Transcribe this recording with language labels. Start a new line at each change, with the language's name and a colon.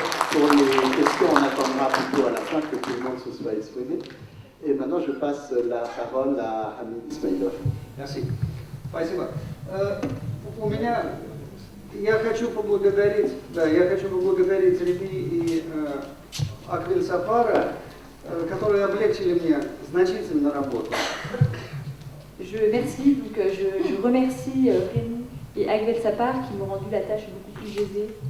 French: Pour les questions, on attendra plutôt à la fin que tout le monde se soit exprimé. Et maintenant, je passe la parole à Hamid Ismailov. Merci.
Russian: Спасибо. У меня, я хочу поблагодарить Реми и Аквиль Сапара, которые облегчили мне значительно работу.
French: Je remercie Rémi et Akvel Sapar qui m'ont rendu la tâche beaucoup plus aisée.